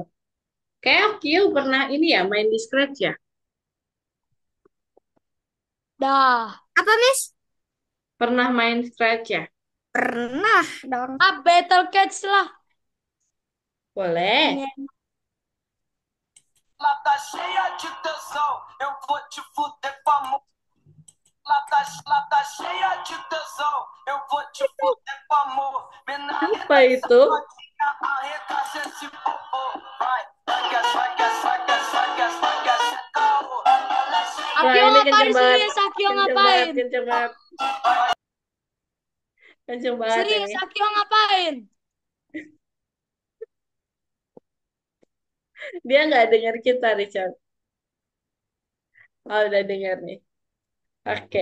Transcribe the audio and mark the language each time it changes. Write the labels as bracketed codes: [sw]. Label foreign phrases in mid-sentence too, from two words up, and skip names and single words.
[id] Kayak Kyo pernah ini ya, main di Scratch ya? Dah. Apa, Miss? Pernah main Scratch ya? Pernah dong. Ah, Battle Cats lah. Boleh. Ini. [pt] Lata cheia de tesão, eu vou te fuder com amor. Lata cheia de tesão, eu vou te fuder com amor. Apa itu? Arregaça esse popô. Vai, vai, caô. [id] Wah, Akio ini ngapain kenceng banget. serius? Akio Kenceng banget, ngapain? kenceng banget. Kenceng banget ini. Serius, Akio ngapain? Dia nggak dengar kita, Richard. Oh, udah dengar nih. Oke.